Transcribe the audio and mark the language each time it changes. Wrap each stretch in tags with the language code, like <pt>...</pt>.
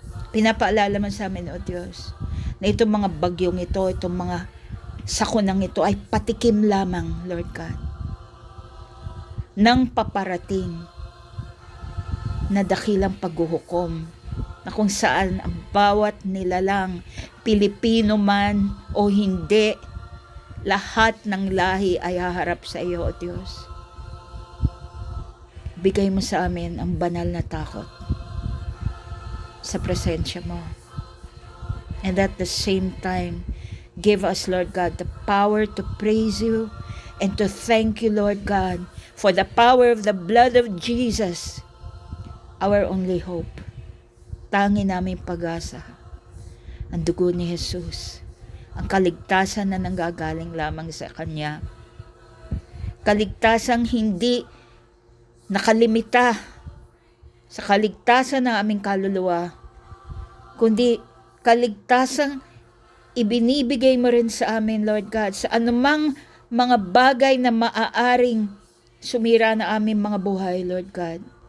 <tl>Pinapaalala mo sa amin, O Diyos, na itong mga bagyong ito, itong mga sakunang ito ay patikim lamang, Lord God, ng paparating na dakilang paghuhukom, na kung saan ang bawat nilalang, Pilipino man o hindi, lahat ng lahi ay haharap sa iyo, O Diyos. Bigay mo sa amin ang banal na takot sa presensya mo.</tl> <en>And at the same time, give us, Lord God, the power to praise you and to thank you, Lord God, for the power of the blood of Jesus, our only hope.</en> <tl>Tangi namin pag-asa, ang dugo ni Jesus, ang kaligtasan na nanggagaling lamang sa Kanya. Kaligtasang hindi nakalimita sa kaligtasan ng aming kaluluwa, kundi kaligtasang ibinibigay mo rin sa amin, Lord God, sa anumang mga bagay na maaaring sumira na aming mga buhay, Lord God.</tl>